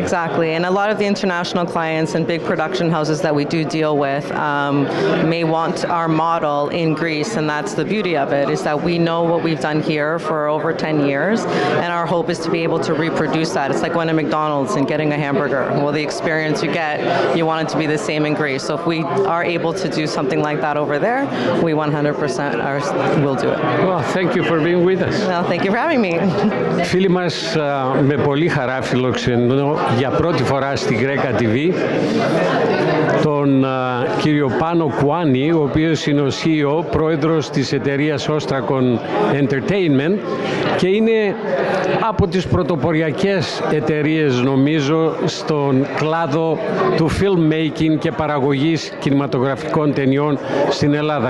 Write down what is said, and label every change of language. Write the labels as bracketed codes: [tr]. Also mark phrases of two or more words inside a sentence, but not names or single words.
[en] Exactly, and a lot of the international clients and big production houses that we do deal with may want our model in Greece, and that's the beauty of it, is that we know what we've done here for over 10 years, and our hope is to be able to reproduce that. It's like going to McDonald's and getting a hamburger. Well, the experience you get, you want it to be the same in Greece. So if we are able to do something like that over there, we 100% will do it. Well, thank you for being with us. Well, thank you for having me. [el] Φίλοι μας, με πολύ χαρά φιλοξενώ για πρώτη φορά στη Γκρέκα TV τον κύριο Πάνο Κουάνη, ο οποίος είναι ο CEO, πρόεδρος της εταιρείας Ostracon Entertainment και είναι από τις πρωτοποριακές εταιρείες, νομίζω, στον κλάδο του filmmaking και παραγωγής κινηματογραφικών ταινιών στην Ελλάδα.